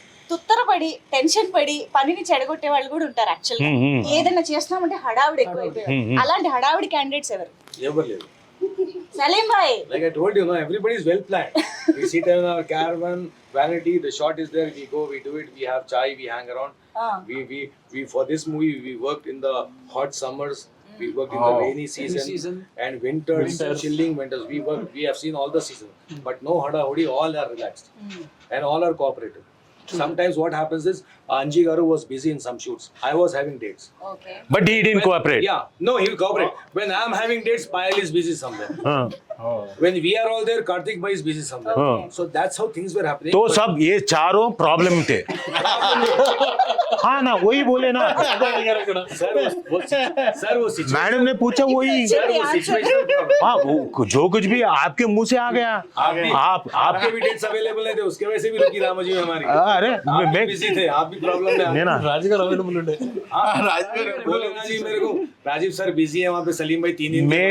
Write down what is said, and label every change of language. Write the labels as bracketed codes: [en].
[te] తుత్తరపడి tension పడి పనిని చెడగొట్టే వాళ్ళు కూడా ఉంటారు. యాక్చువల్గా ఏదైనా చేస్తున్నామంటే హడావిడి ఎక్కువైపోయారు. అలాంటి హడావిడి క్యాండిడేట్స్ ఎవరు? ఎవరు లేరు. సలీం భాయ్, [en] like I told you, no, everybody is well planned. We sit in our caravan, vanity, the shot is there, we go, we do it, we have chai, we hang around. We for this movie we worked in the hot summers. We worked in the rainy season, and winters, chilling winters. We have seen all the seasons, but no hada hodi. All are relaxed, and all are cooperative. Sometimes what happens is Anji Garu was busy in some shoots. I was having dates. Okay But he didn't cooperate. Yeah, no, he will cooperate. When I am having dates, Payal is busy somewhere. When we are all there, Karthik Bhai is busy somewhere. So that's how things were happening. [hi] तो सब ये चारों problem थे. हाँ ना वही बोले ना. [en] Sir, [hi] वो [en] situation. [hi] मैडम ने पूछा वही. [en] Sir, [hi] वो [en] situational problem. [hi] हाँ वो जो कुछ भी आपके मुंह से आ गया. आप आपके भी डेट्स अवेलेबल नहीं थे, उसके वजह से भी रुकी रामोजी में हमारी. अरे आप मैं बिजी थे, आप भी प्रॉब्लम में. नहीं ना. [te] రాజు గారు అవైలబుల్ ఉండే [hi] बोले ना जी मेरे को, राजीव सर बिजी है वहाँ पे, सलीम भाई 3 दिन.